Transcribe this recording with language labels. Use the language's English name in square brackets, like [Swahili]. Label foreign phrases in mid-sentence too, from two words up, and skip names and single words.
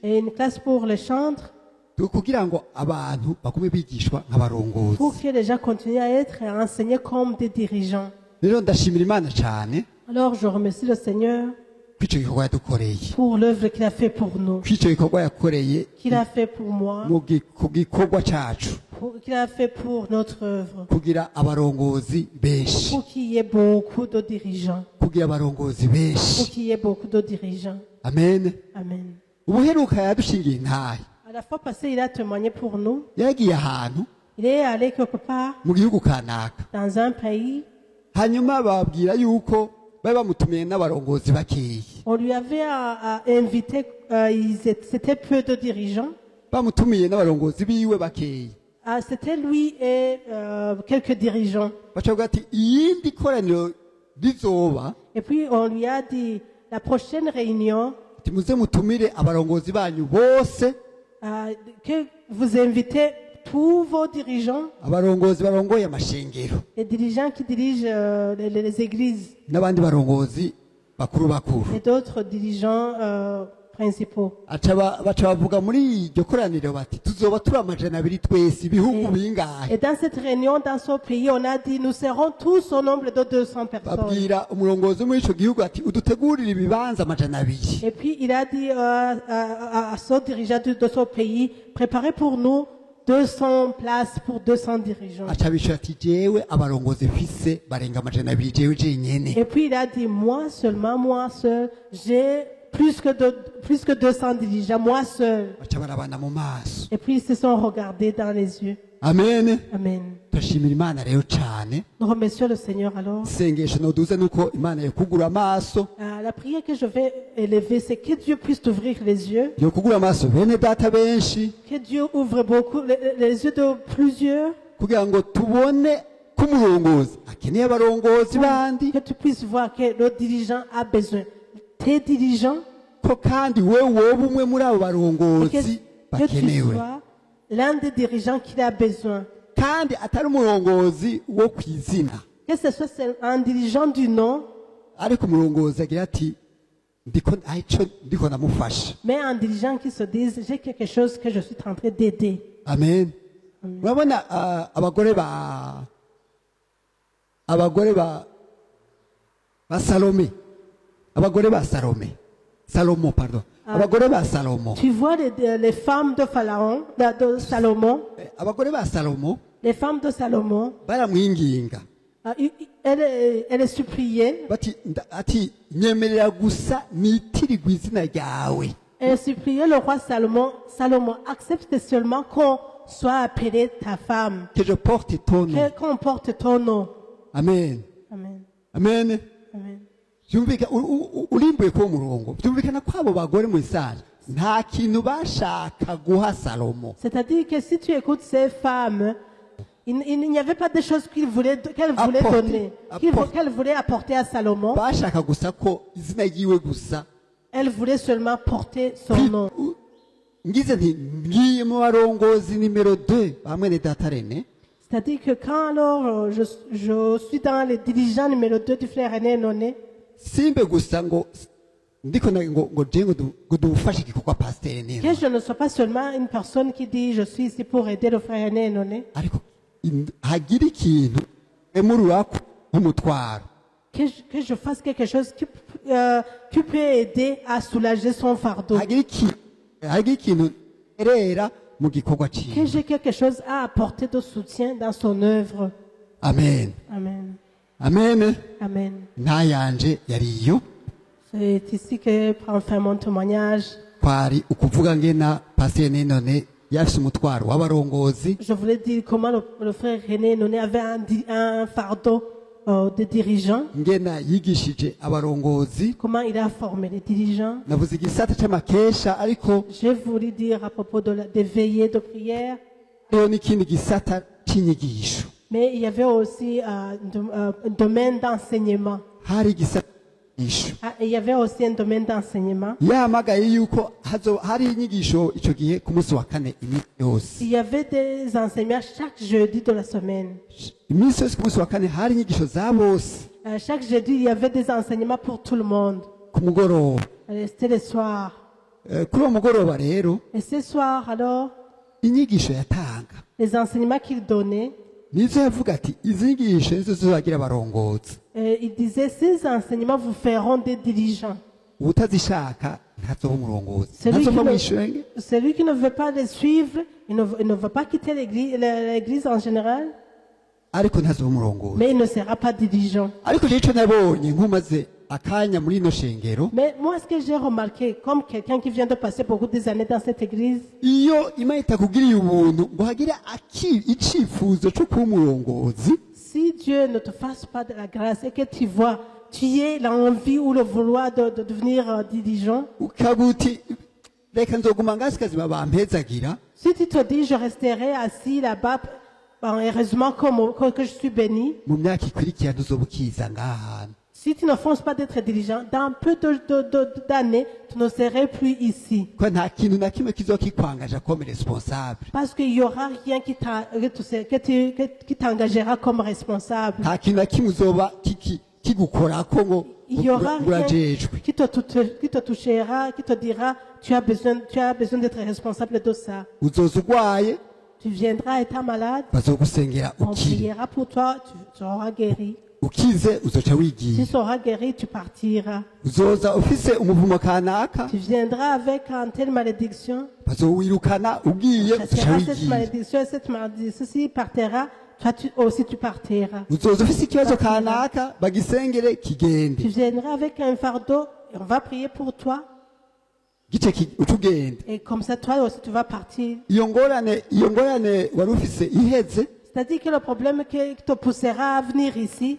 [French] et une classe pour les chantres, [Rundi] kugira ngo abantu bagume bigishwa nk'abarongozi [French] pour que les gens continuent à être enseignés comme des dirigeants. [Rundi] rero ndashimira imana cyane [French] Alors je remercie le Seigneur [Rundi] kw'ico gikorwa yadukoreye [French] pour l'œuvre qu'il a fait pour nous, [Rundi] kw'ico gikorwa yakoreye [French] qu'il a fait pour moi, [Rundi] ku gikorwa cacu [French] qu'il a fait pour notre œuvre, [Rundi] kugira abarongozi benshi [French] pour qu'il y ait beaucoup de dirigeants, [Rundi] kugira abarongozi [French] pour [Rundi] benshi [French] qu'il y ait beaucoup de dirigeants. [Rundi] amen [French] Amen. [Rundi] ubuheruka yadushingiye intahe [French] À la fois passée, il a témoigné pour nous. [Rundi] yagiye ahantu [French] Il est allé quelque part [Rundi] mu gihugu kanaka [French] dans un pays. [Rundi] hanyuma babwira yuko bari bamutumiye n'abarongozi bakeyi [French] On lui avait invité, c'était peu de dirigeants. [Rundi] bamutumiye n'abarongozi biwe bakeyi [French] C'était lui et quelques dirigeants. [Rundi] bacavuga ati iyindi koraniro rizoba [French] Et puis on lui a dit, la prochaine réunion, [Rundi] ati muze mutumire abarongozi banyu bose [French] que vous invitez tous vos dirigeants, [Rundi] abarongozi barongoye amashengero [French] les dirigeants qui dirigent les églises [Rundi] n'abandi barongozi bakuru bakuru [French] et d'autres dirigeants principaux. [Rundi] baca bavuga muri iryo koraniro bati tuzoba turi 200 twese ibihugu bingahe [French] Et dans cette réunion, dans ce pays, on a dit, nous serons tous au nombre de 200 personnes. [Rundi] babwira umurongozi muri ico gihugu ati udutegurire ibibanza 200 [French] Et puis il a dit à ce dirigeant de ce pays, préparez pour nous 200 places pour 200 dirigeants. [Rundi] aca bishura ati jewe abarongozi mfise barenga 200 jewe jenyene [French] Et puis il a dit, moi seulement, moi seul, j'ai plus que 200 dirigeants, moi seul. [Rundi] baca barabana mu maso [French] Et puis ils se sont regardés dans les yeux. [Rundi] amen [French] Amen. [Rundi] turashimira imana rero cane [French] Nous remercions le Seigneur alors. [Rundi] isengesho noduze nuko imana yokugura amaso [French] La prière que je vais élever, c'est que Dieu puisse t'ouvrir les yeux, [Rundi] yokugura amaso bene data benshi [French] que Dieu ouvre beaucoup les yeux de plusieurs, [Rundi] kugira ngo tubone ko umurongozi akeneye abarongozi bandi [French] que tu puisses voir que le dirigeant a besoin. Tes dirigeants, [Rundi] ko kandi wewe woba umwe muri abo [French] et [Rundi] barongozi [French] que tu [Rundi] bakenewe [French] sois l'un des dirigeants qu'il a besoin. [Rundi] kandi atari umurongozi wo kwizina [French] Que ce soit un dirigeant du nom, [Rundi] ariko umurongozi agira ati ndiko ndamufasha [French] mais un dirigeant qui se dise, j'ai quelque chose que je suis en train d'aider. [Rundi] amen urabona abagore ba salome abagore ba salome salomo pardon abagore ba salomo [French] Tu vois les femmes de Pharaon, de Salomon, [Rundi] abagore ba salomo [French] les femmes de Salomon, [Rundi] baramwinginga [French] elle est suppliée. [Rundi] ati nyemerera gusa nitirirwe izina ryawe [French] Elle suppliait le roi Salomon, Salomon, accepte seulement qu'on soit appelé ta femme, que je porte ton nom qu'on porte ton nom. [Rundi] amen [French] Amen. [Rundi] amen [French] Amen. [Rundi] byumvikana urimbuye kuwo murongo byumvikana ko abo bagore mu isaje nta kintu bashaka guha salomo [French] C'est-à-dire que si tu écoutes ces femmes, il n'y avait pas de choses qu'elle voulait donner, qu'elle voulait apporter à Salomon. [Rundi] bashaka gusa ko izina ryiwe gusa [French] Elle voulait seulement porter son nom. [Rundi] ngize nti ngiye mu barongozi nimero 2 bamwe ne datarene [French] C'est-à-dire que quand alors je suis dans les dirigeants numéro 2 du frère René Noné, [Rundi] simbe gusa ngo ndiko ngo je ngo dufashe igikorwa pasteur nene [French] que je ne sois pas seulement une personne qui dit je suis ici pour aider le frère René Noné, [Rundi] ariko hagira ikintu emururako nk'umutwaro [French] que je fasse quelque chose qui peut aider à soulager son fardeau, [Rundi] hagira ikintu erera mu gikorwa [French] que [Rundi] ciwe [French] j'ai quelque chose à apporter de soutien dans son œuvre. [Rundi] amen [French] Amen. [Rundi] amen [French] Amen. [Rundi] ntayanje yariyo [French] C'est ici que prend fin mon témoignage. [Rundi] kwari ukuvuga ngena pasteur none yafise umutwaro w'abarongozi [French] Je voulais dire comment le frère René Noné avait un fardeau de dirigeants, [Rundi] ngena yigishije abarongozi [French] comment il a formé les dirigeants. [Rundi] navuze igisata c'amakesha ariko [French] J'ai voulu dire à propos des veillées de prière, [Rundi] rero n'ikindi gisata c'inyigisho [French] mais il y avait aussi un domaine d'enseignement. [Rundi] hari igisata c'inyigisho [French] Il y avait aussi un domaine d'enseignement. [Rundi] yahamagaye yuko hari inyigisho ico gihe ku munsi wa kane iminsi yose [French] Il y avait des enseignements chaque jeudi de la semaine. [Rundi] iminsi yose ku munsi wa kane hari inyigisho za bose [French] Chaque jeudi, il y avait des enseignements pour tout le monde. [Rundi] ku mugoroba [French] C'était le soir. [Rundi] kuri uwo mugoroba rero [French] Et ce soir, alors, [Rundi] inyigisho yatanga [French] les enseignements qu'il donnait, [Rundi] nizo yavuga ati izi nyigisho nizo zizagira abarongozi [French] il disait, ces enseignements vous feront des dirigeants. [Rundi] utazishaka ntazoba umurongozi [French] Celui qui, [Rundi] ntazova mu [French] ne, [Rundi] ishenge [French] celui qui ne veut pas les suivre, il ne veut pas quitter l'église en général, [Rundi] ariko ntazoba umurongozi [French] mais il ne sera pas dirigeant. [Rundi] ariko rero ico nabonye nkumaze akanya muri ino shengero [French] Mais moi, ce que j'ai remarqué, comme quelqu'un qui vient de passer beaucoup des années dans cette église, [Rundi] iyo imana itakugiriye ubuntu ngo hagire icifuzo co kuba umurongozi [French] si Dieu ne te fasse pas de la grâce et que tu vois, tu aies l'envie ou le vouloir de devenir dirigeant, [Rundi] ukavuga uti reka nzoguma ngasi kazima bampezagira [French] si tu te dis, je resterai assis là-bas, heureusement que je suis béni, [Rundi] mu myaka ikurikira ntuzoba ukiza ngaha hantu [French] si tu ne fonces pas d'être dirigeant, dans peu d'années, tu ne serais plus ici. [Rundi] ko nta kintu na kimwe kizokikwangaja [French] comme responsable Parce qu'il n'y aura rien qui t'engagera comme responsable. [Rundi] nta kintu na kimwe uzoba kigukorako ngo [French] Il n'y aura rien [Rundi] urajejwe [French] qui te touchera, qui te dira, tu as besoin d'être responsable de ça. [Rundi] uzoza urwaye [French] Tu viendras étant malade, [Rundi] bazogusengera [French] on [Rundi] ukire [French] priera pour toi, tu seras guéri. [Rundi] ukize uzoca [French] Tu [Rundi] wigiye [French] seras guéri, tu partiras. [Rundi] uzoza ufise umuvumo kanaka [French] Tu viendras avec une telle malédiction. [Rundi] bazowirukana ugiye uzoca [French] Chasseras cette [Rundi] wigiye [French] malédiction, ceci partira, toi aussi tu partiras. [Rundi] uzoza ufise ikibazo kanaka bagisengere [French] Tu [Rundi] kigende [French] viendras avec un fardeau, et on va prier pour toi. [Rundi] gice uca ugenda [French] Et comme ça, toi aussi, tu vas partir. [Rundi] iyo ngorane wari ufise iheze [French] C'est-à-dire que le problème qui te poussera à venir ici,